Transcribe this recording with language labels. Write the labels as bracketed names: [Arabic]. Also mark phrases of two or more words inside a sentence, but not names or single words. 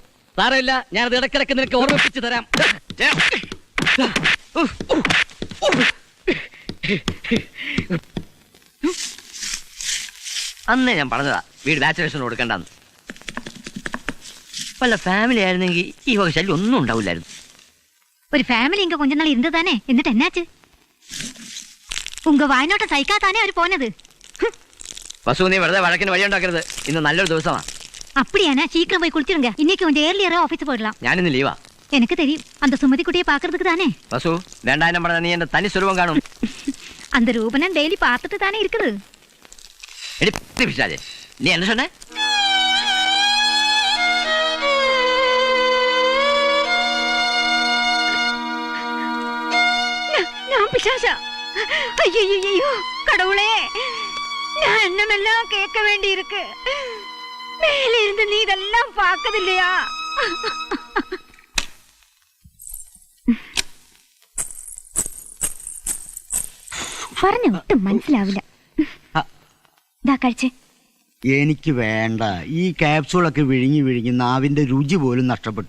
[Malayalam] സാരമില്ല, ഞാനത് ഇടയ്ക്കിടയ്ക്ക് നിനക്ക് ഓർമ്മിപ്പിച്ച് തരാം. അന്നേ ഞാൻ പറഞ്ഞതാ വീട് ബാച്ചുലേഴ്സിന് കൊടുക്കണ്ടെന്ന്. വല്ല ഫാമിലി ആയിരുന്നെങ്കിൽ ഈ വക ശല്യം ഒന്നും ഉണ്ടാവില്ലായിരുന്നു. [Tamil] ஒரு ஃபேமிலி இங்க கொஞ்ச நாள் இருந்ததானே, എന്നിട്ട് എന്നാச்சு? உங்க வாயநோட்டம் சகிக்காததானே அவரு போனது. [Malayalam] വസു, നീ വെറുതെ വഴക്കിന് വഴിയുണ്ടാക്കരുത്. ഇന്ന് നല്ലൊരു ദിവസമാണ്. [Tamil] அப்படியானா சீக்கிரம் போய் குளிச்சிருங்க. இன்னைக்கு கொஞ்சம் ஏர்லியரா ஆபீஸ் போயிடலாம். [Malayalam] ഞാനിന്ന് ലീവാ. [Tamil] எனக்கு தெரியும், அந்த சுமதி குட்டியை பாக்குறதுக்கு தானே. [Malayalam] വസു, രണ്ടായിരം പറഞ്ഞ നീ എന്റെ തനി സ്വരൂപം കാണും. [Tamil] அந்த ரூபனன் டெய்லி பார்த்துட்டு தானே இருக்குது. [Malayalam] എടി പിശാചേ, നീ [Tamil] என்ன சொன்ன? நான் பிசாசா? ஐயோ கடவுளே, நான் என்னமெல்லாம் கேட்க வேண்டி இருக்கு. மேல இருந்து நீ இதெல்லாம் பார்க்கது இல்லையா? [Malayalam] പറഞ്ഞു ഒട്ടും മനസ്സിലാവില്ല. ഇതാ കഴിച്ചേ. എനിക്ക് വേണ്ട. ഈ ക്യാപ്സൂളൊക്കെ വിഴുങ്ങി വിഴുങ്ങി നാവിന്റെ രുചി പോലും നഷ്ടപ്പെട്ടു.